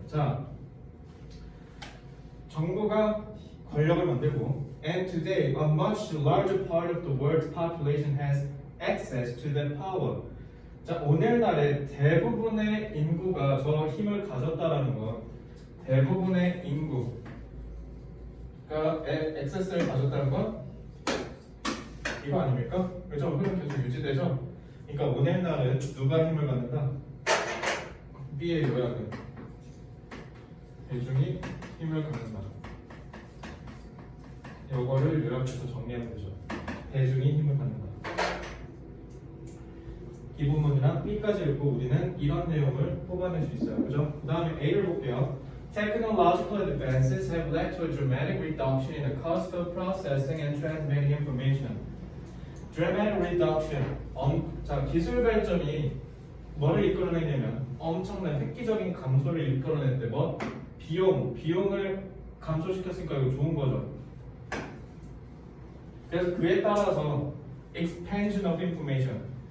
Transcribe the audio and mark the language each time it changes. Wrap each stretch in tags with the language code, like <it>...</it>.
<ko>자, 정부가 권력을 만들고</ko> <en>and today a much larger part of the world's population has access to that power.</en> <ko>자, 오늘날의 대부분의 인구가 저 힘을 가졌다라는 건 대부분의 인구 그러니까 액세스를 가졌다는 건 이거 아닙니까? 그죠? 흐름 계속 유지되죠? 그러니까 오늘날은 누가 힘을 갖는다? B의 요약은 대중이 힘을 갖는다. 이거를 요약해서 정리하면 되죠. 대중이 힘을 갖는다. 기본문이랑 B까지 읽고 우리는 이런 내용을 뽑아낼 수 있어요. 그죠? 그 다음에 A를 볼게요.</ko> <en>Technological advances have led to a dramatic reduction in the cost of processing and transmitting information. Dramatic reduction.</en> <ko>자, 기술 발전이 뭐를 이끌어내냐면 엄청난 획기적인 감소를 이끌어냈대. 뭐? 비용을 감소시켰으니까 이거 좋은 거죠. 그래서 그에 따라서</ko> <en>expansion of information.</en>